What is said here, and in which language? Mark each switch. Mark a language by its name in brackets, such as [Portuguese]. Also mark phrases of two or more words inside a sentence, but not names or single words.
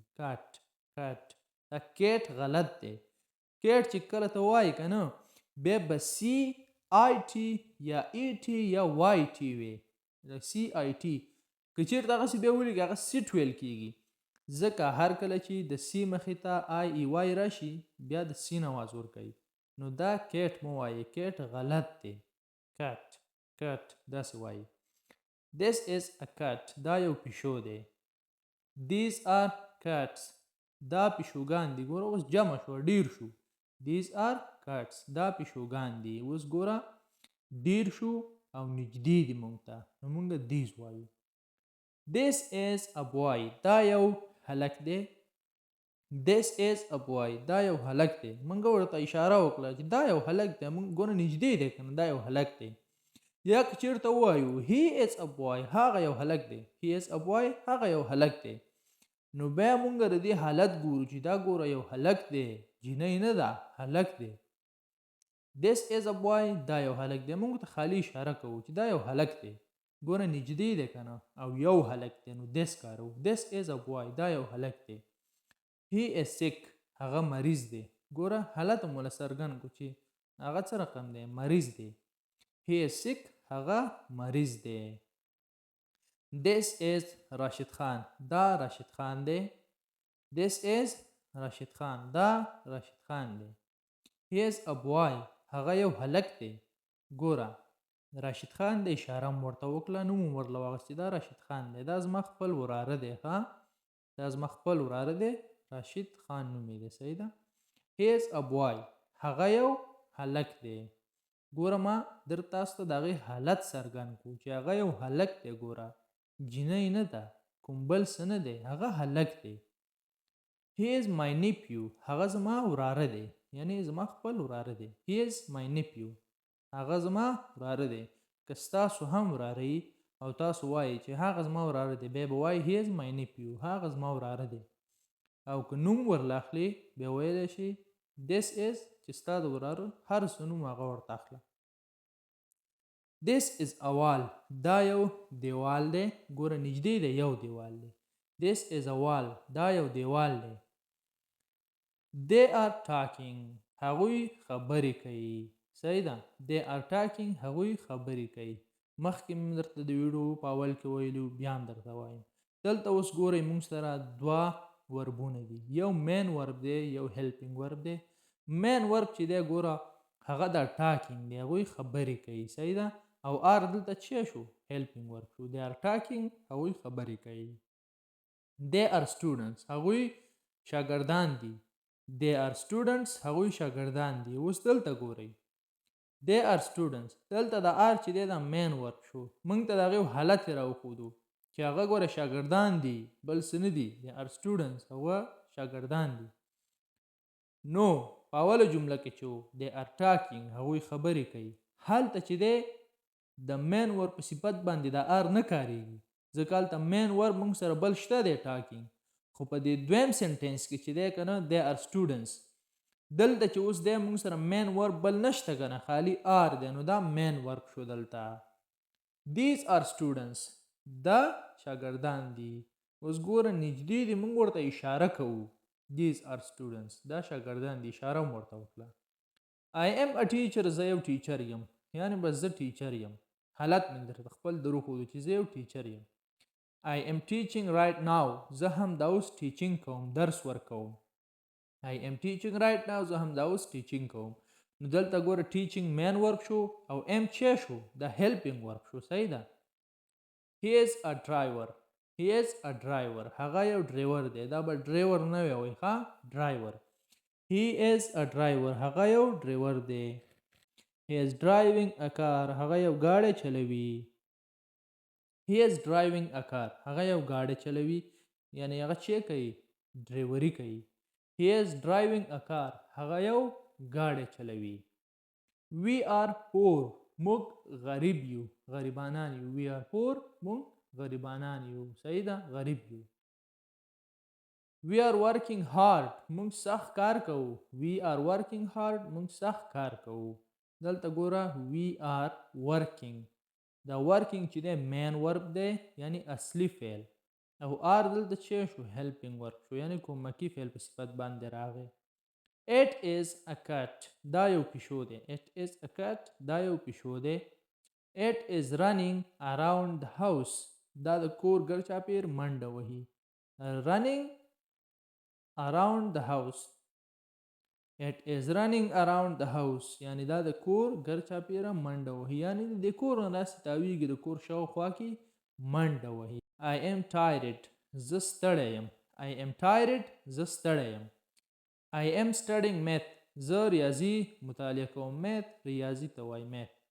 [Pashto] کټ کټ دا کیټ غلط دی. کیټ چې کله ته وایي که نه بیا به CIT یا ET یا YT وي. CIT که چېرته هغسې بیا ولیکي هغه سیټ ویل کېږي ځکه هر کله چې د C مخې ته IEY راشي بیا د سین آواز ورکوي. نو دا کیټ مه وایي. کیټ غلط دی. [English] cat cat [Pashto] داسې وایي. [English] This is a cat [Pashto] دا یو پیشو دی. [English] These are cats [Pashto] دا پیشوګان دي. ګوره اوس جمع شو ډیر شو. [English] These are cats [Pashto] دا پیشوګان دي. اوس ګوره ډیر شو او نږدې دي مونږ ته نو مونږ these وایو. [English] This is a boy [Pashto] دا یو هلک دی. [English] This is a boy [Pashto] دا یو هلک دی. مونږ ورته اشاره وکړه چې دا یو هلک دی. مونږ ګوره نږدې دی کنه دا یو هلک دی. یا که چېرته ووایو [English] he is a boy [Pashto] هغه یو هلک دی. [English] he is a boy [Pashto] هغه یو هلک دی. نو بیا مونږ د دې حالت ګورو چې دا ګوره یو هلک دی جینۍ نه ده هلک دی. [English] This is a boy [Pashto] دا یو هلک دی. مونږ ته خالی اشاره کوو چې دا یو هلک دی. ګوره نږدې دی کنه او یو هلک دی نو this کارو. [English] This is a boy [Pashto] دا یو هلک دی. [English] He is sick [Pashto] هغه مریض دی. ګوره حالت مو له څرګند کړو چې هغه څه رقم دی مریض دی. [English] He is sick [Pashto] هغه مریض دی. [English] This is [Pashto] راشد خان دا راشد خان دی. [English] This is [Pashto] راشد خان دا راشد خان دی. [English] He is a boy [Pashto] هغه یو هلک دی. ګوره راشد خان د اشاره ورته وکړه نو مو ورله واغستې دا راشد خان دی. دا زما خپل وراره دی. ها دا زما خپل وراره دی راشد خان نومې دی. صحیح ده. [English] He is a boy [Pashto] هغه یو هلک دی. ګوره ما در تاسو ته د هغې حالت څرګند کړو چې هغه یو هلک دی. ګوره جینۍ نه ده کوم بل څه نه دی هغه هلک دی. [English] He is my nephew [Pashto] هغه زما وراره دی یعنی زما خپل وراره دی. [English] He is my nephew [Pashto] هغه زما وراره دی. که ستاسو هم وراره یي او تاسو وایي چې هغه زما وراره دی بیا به وایي [English] he is my nephew [Pashto] هغه زما وراره دی. او که نوم ورله اخلي بیا ویلی شي [English] this is [Pashto] چې ستا د وراره هر څه نوم هغه ورته اخله. [English] This is a wall [Pashto] دا یو دیوال دی. ګوره نږدې دی یو دیوال دی. [English] This is a wall [Pashto] دا یو دیوال دی. [English] They are talking [Pashto] هغوی خبرې کوي. صحیح ده. [English] They are talking [Pashto] هغوی خبرې کوي. مخکې مې درته د ویډیو په اول کې ویلو بیا هم درته وایم. دلته اوس ګورئ موږ سره دوه وربونه دي. یو [English] main verb [Pashto] دی یو [English] helping verb [Pashto] دی. [English] main verb [Pashto] چې دی ګوره هغه دا ټاکینګ دی هغوی خبرې کوي. صحیح ده. او آر دلته څه شو [English] helping verb [Pashto] شو. [English] they are talking [Pashto] هغوی خبرې کوي. [English] they are students [Pashto] هغوی شاګردان دي. [English] they are students [Pashto] هغوی شاګردان دي. اوس دلته ګورئ [English] they are students [Pashto] دلته د آر چې دی دا [English] main verb [Pashto] شو. موږ ته د هغې حالت یې راوښودو چې هغه ګوره شاګردان دي بل څه نه دي. [English] they are students [Pashto] هغه شاګردان دي. نو په اوله جمله کې چې [English] they are talking [Pashto] هغوی خبرې کوي هلته چې دی د [English] main verb [Pashto] په صفت باندې د آر نه کاریږي ځکه هلته [English] main verb [Pashto] موږ سره بل شته دی talking. خو په دې دویم سنټینس کې چې دی که نه [English] they are students [Pashto] دلته چې اوس دی موږ سره [English] main verb [Pashto] بل نشته که نه خالی آر دی نو دا [English] main verb [Pashto] شو دلته. [English] these are students [Pashto] دا شاګردان دي. اوس ګوره نږدې دي موږ ورته اشاره کوو. [English] these are students [Pashto] دا شاګردان دي اشاره هم ورته وکړه. [English] I am a teacher [Pashto] زه یو ټیچر یم یعنې بس زه ټیچر یم. حالت مې درته خپل دروښودو چې زه یو ټیچر یم. [English] I am teaching right now [Pashto] زه هم دا اوس ټیچینګ کوم درس ورکوم. [English] I am teaching right now [Pashto] زه هم دا اوس ټیچینګ کوم. نو دلته ګوره ټیچینګ [English] main verb [Pashto] شو او ام چې شو دا [English] helping verb [Pashto] شو. صحیح ده. [English] He is a driver he is a driver [Pashto] هغه یو ډریور دی. دا به ډریور نه وي ښه ډرایور. [English] he is a driver [Pashto] هغه یو ډریور دی. [English] he is driving a car [Pashto] هغه یو ګاډی چلوي. [English] he is driving a car [Pashto] هغه یو ګاډی چلوي یعنی هغه چې کوي ډریوري کوي. [English] he is driving a car [Pashto] هغه یو ګاډی چلوي. [English] we are poor [Pashto] موږ غریب یو غریبانان یو. [English] we are poor [Pashto] موږ غریبانان یو. صحیح ده غریب یو. [English] we are working hard [Pashto] موږ سخت کار کوو. [English] we are working hard [Pashto] موږ سخت کار کوو. دلته ګوره [English] we are working [Pashto] دا working چې دی [English] main verb [Pashto] دی یعنی اصلي فعل او آر دلته چې شو [English] helping verb [Pashto] شو یعنی کومکی فعل په صفت باندې راغی. [English] it is a cat [Pashto] دا یو پیشو دی. [English] it is a cat [Pashto] دا یو پیشو دی. [English] it is running around the house [Pashto] دا د کور ګر چاپیر منډه وهي. [English] running around the house It is running around the house. [Pashto] یعنی دا د کور ګر چاپیره منډه وهي، یعنی د کور نه داسې تاویږي، د کور شاوخوا کې منډه وهي. [English] I am tired. [Pashto] زه ستړی یم. [English] I am tired. [Pashto] زه ستړی یم. [English] I am studying math. [Pashto] زه ریاضي مطالعه کوم. math ریاضي ته وایي math.